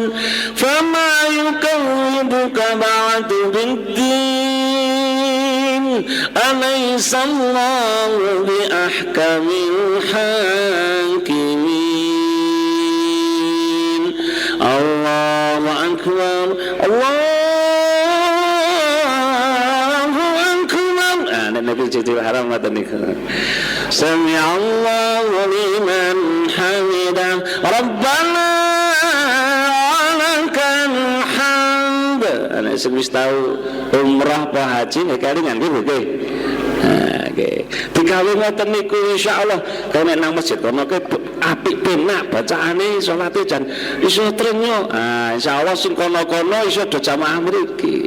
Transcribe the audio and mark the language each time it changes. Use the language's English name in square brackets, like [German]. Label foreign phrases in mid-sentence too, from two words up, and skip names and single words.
[Arabic] فما يكذبك بعد بالدين أليس الله بأحكم الحاكمين. الله أكبر، الله أكبر. [Javanese] Nabi jadi haram ngoten niku. [Arabic] سمع الله لمن حمده، ربنا لك الحمد. [Javanese] Ana sing wis tau umrah apa haji nek kalingan nggih nggih. Nggih. Digawe ngoten niku insyaallah kene nang masjid kono ke apik penak bacaane salate jan iso trenyo. Insyaallah sing kono-kono iso do jamaah mriki.